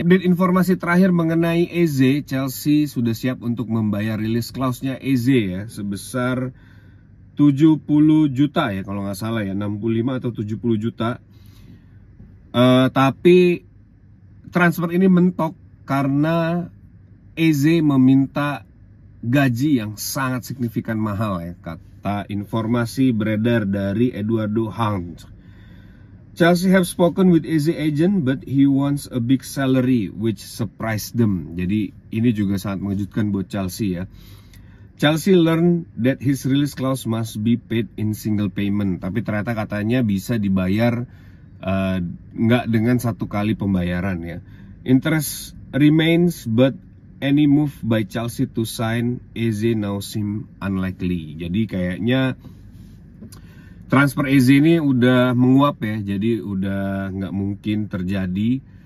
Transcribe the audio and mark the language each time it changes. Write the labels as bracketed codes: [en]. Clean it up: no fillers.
[id] Update informasi terakhir mengenai Eze, Chelsea sudah siap untuk membayar release clause-nya Eze ya, sebesar 70 juta ya kalau nggak salah ya, 65 atau 70 juta. Tapi transfer ini mentok karena Eze meminta gaji yang sangat signifikan mahal ya, kata informasi beredar dari Eduardo Hunt. [en] Chelsea have spoken with Eze agent but he wants a big salary which surprised them. [id] Jadi ini juga sangat mengejutkan buat Chelsea ya. [en] Chelsea learned that his release clause must be paid in single payment. [id] Tapi ternyata katanya bisa dibayar nggak dengan satu kali pembayaran ya. [en] Interest remains but any move by Chelsea to sign Eze now seem unlikely. [id] Jadi kayaknya transfer Eze ini udah menguap ya, jadi udah nggak mungkin terjadi.